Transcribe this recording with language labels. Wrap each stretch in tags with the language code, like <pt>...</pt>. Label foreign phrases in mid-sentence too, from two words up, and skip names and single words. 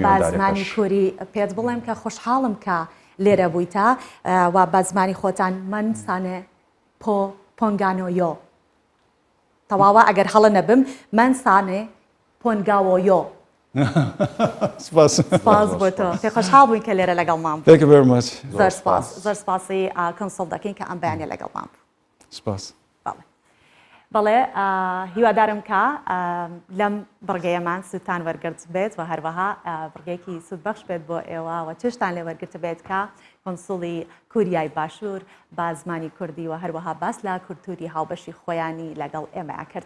<ckb>زمانی کووری پێت بڵێم کە خۆشحاڵم کە لێرە بوویتە و بە زمانی خۆتان من سانێ پۆنگانۆیۆ تەواوە ئەگەر هەڵە نەبم من سانێ پۆنگاوۆیۆ. سپاس بۆ تۆ پێ خۆشحاڵ بووین کە لێرە لەگەڵمان</ckb> <en>Thank you very much.</en> <ckb>زۆر سپاسی کۆنسڵ دەکەین کە ئەم بەیانیە لەگەڵمان بوو. سپاس. بەڵێ هیوادارم کە لەم بڕگەیەمان سوتان وەرگرت بێت و هەروەها بڕگەیەکی سوودبەخش بێت بۆ ئێوە و چشتان لێ وەرگرت بێت کە کۆنسڵی کوریای باشوور با زمانی کوردی و هەروەها باس لە کولتوری هاوبەشی خۆیانی لەگەڵ ئێمەیان کرد.</ckb>